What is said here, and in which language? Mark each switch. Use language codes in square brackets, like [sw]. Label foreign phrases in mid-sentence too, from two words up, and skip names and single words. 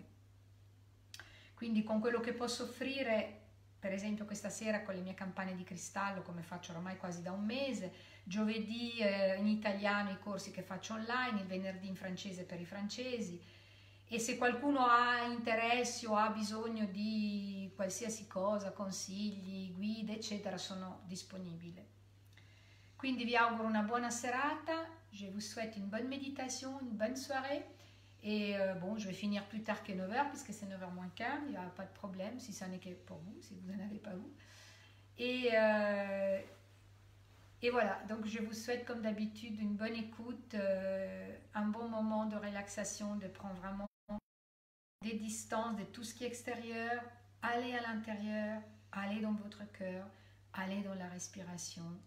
[it] Quindi con quello che posso offrire, per esempio questa sera con le mie campane di cristallo, come faccio ormai quasi da un mese, giovedì in italiano i corsi che faccio online, il venerdì in francese per i francesi, e se qualcuno ha interessi o ha bisogno di qualsiasi cosa, consigli, guide, eccetera, sono disponibile. Quindi vi auguro una buona serata, [fr] je vous souhaite une bonne méditation, une bonne soirée. Et bon, je vais finir plus tard que 9h, puisque c'est 9h moins quart, il n'y a pas de problème, si ça n'est que pour vous, si vous n'en avez pas vous. Et voilà, donc je vous souhaite comme d'habitude une bonne écoute, un bon moment de relaxation, de prendre vraiment des distances de tout ce qui est extérieur, allez à l'intérieur, allez dans votre cœur, allez dans la respiration,